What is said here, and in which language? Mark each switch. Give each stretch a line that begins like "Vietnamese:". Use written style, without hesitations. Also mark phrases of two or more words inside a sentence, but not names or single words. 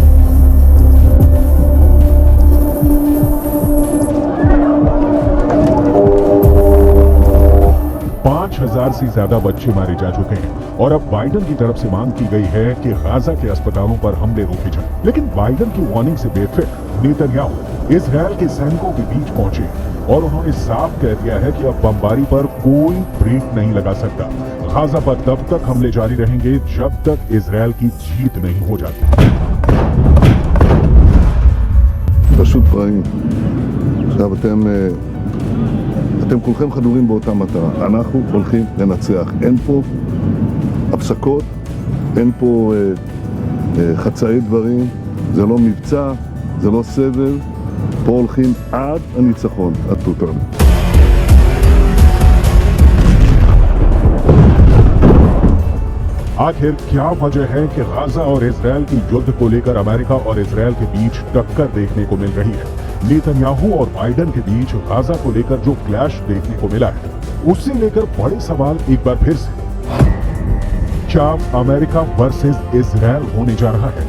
Hindi: 5,000 से ज्यादा बच्चे मारे जा चुके हैं और अब बाइडेन की तरफ से मांग की गई है कि गाजा के अस्पतालों पर हमले रोके जाएं। लेकिन बाइडेन की वार्निंग से बेफिक्र नेतन्याहू इजराइल के सैनिकों के बीच पहुंचे और उन्होंने साफ कह दिया है कि अब बमबारी पर कोई ब्रेक नहीं लगा सकता। गाजा पर तब तक हमले जारी रहेंगे जब तक इजराइल की जीत नहीं हो जाती।
Hebrew: פשוט רעים. עכשיו אתם כולכם חדורים באותה מטרה. אנחנו הולכים לנצח. אין פה הפסקות, אין פה חצאי דברים, זה לא מבצע, זה לא סבב. פה הולכים עד הניצחון, עד תותנו.
Hindi: आखिर क्या वजह है कि गाजा और इजराइल की युद्ध को लेकर अमेरिका और इजराइल के बीच टक्कर देखने को मिल रही है? नेतन्याहू और बाइडेन के बीच गाजा को लेकर जो क्लैश देखने को मिला है, उससे लेकर बड़े सवाल एक बार फिर से, क्या अमेरिका वर्सेस इजराइल होने जा रहा है?